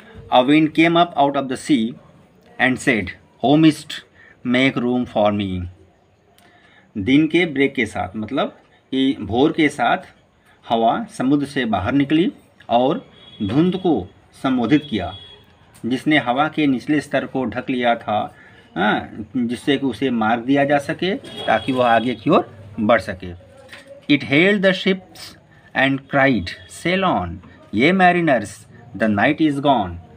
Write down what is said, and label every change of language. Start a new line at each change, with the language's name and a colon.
English: A wind came up out of the sea and said, "O mist, make room for me."
Hindi: दिन के break के साथ मतलब कि भोर के साथ हवा समुद्र से बाहर निकली और धुंध को संबोधित किया, जिसने हवा के निचले स्तर को ढक लिया था, जिससे कि उसे मार्ग दिया जा सके ताकि वह आगे की ओर बढ़ सके.
English: It hailed the ships and cried, "Sail on, ye mariners, the night is gone."